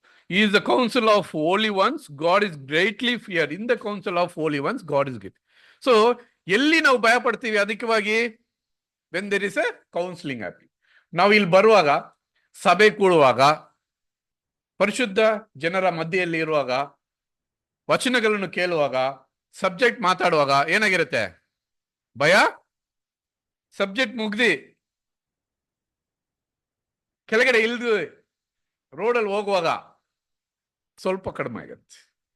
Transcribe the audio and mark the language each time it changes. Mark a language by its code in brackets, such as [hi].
[en] He is the council of holy ones, God is greatly feared. In the council of holy ones, God is great. [kn] So ಎಲ್ಲಿ ನಾವು ಭಯ ಪಡ್ತೀವಿ ಅಧಿಕವಾಗಿ? [en] when there is a counseling happening. [kn] ನಾವು ಇಲ್ಲಿ ಬರುವಾಗ, ಸಭೆ ಕೂಡುವಾಗ, ಪರಿಶುದ್ಧ ಜನರ ಮಧ್ಯೆಯಲ್ಲಿ ಇರುವಾಗ, ವಚನಗಳನ್ನು ಕೇಳುವಾಗ, ಸಬ್ಜೆಕ್ಟ್ ಮಾತಾಡುವಾಗ ಏನಾಗಿರುತ್ತೆ? ಭಯ. ಸಬ್ಜೆಕ್ಟ್ ಮುಗ್ದಿ ಕೆಳಗಡೆ ಇಲ್ದು ರೋಡಲ್ಲಿ ಹೋಗುವಾಗ ಸ್ವಲ್ಪ ಕಡಿಮೆ ಆಗುತ್ತೆ.